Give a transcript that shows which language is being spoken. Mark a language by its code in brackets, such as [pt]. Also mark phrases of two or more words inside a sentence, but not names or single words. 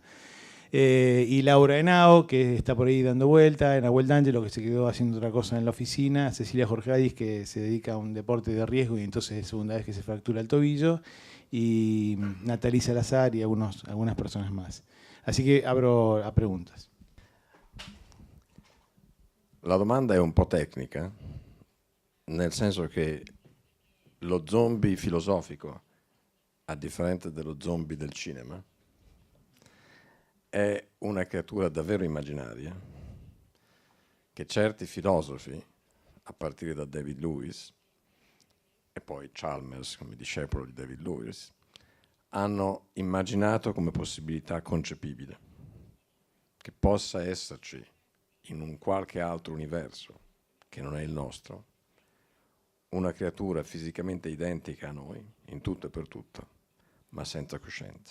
[es] Y Laura Henao, que está por ahí dando vuelta, Nahuel D'Angelo, que se quedó haciendo otra cosa en la oficina, Cecilia Jorgeadis, que se dedica a un deporte de riesgo y entonces es segunda vez que se fractura el tobillo, y Natalie Salazar y algunas personas más. Así que abro a preguntas. [it] La domanda è un po' tecnica, nel senso che lo zombie filosofico, a differenza dello zombie del cinema, è una creatura davvero immaginaria che certi filosofi, a partire da David Lewis e poi Chalmers come discepolo di David Lewis, hanno immaginato come possibilità concepibile, che possa esserci in un qualche altro universo che non è il nostro, una creatura fisicamente identica a noi, in tutto e per tutto, ma senza coscienza.